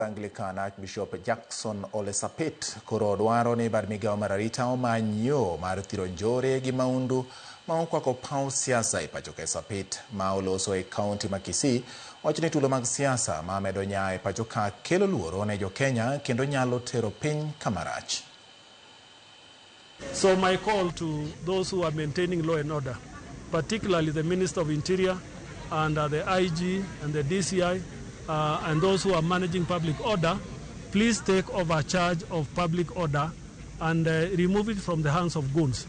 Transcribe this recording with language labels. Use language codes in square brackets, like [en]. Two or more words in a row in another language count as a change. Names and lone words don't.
[luo] Anglican Archbishop Jackson Ole Sapit koro dwaro ni bad migao mar arita omany yo mar thiro njore gi maundu ma okwako paw siasa e pachoka. Sapit ma oloso e kaunti ma Kisii wacho ni tulo mag siasa ma medo nya e pachoka kelo luoro ne jo Kenya kendo nyalo tero piny kamarach. [en] So my call to those who are maintaining law and order, particularly the Minister of Interior and the IG and the DCI, and those who are managing public order, please take over charge of public order and remove it from the hands of goons.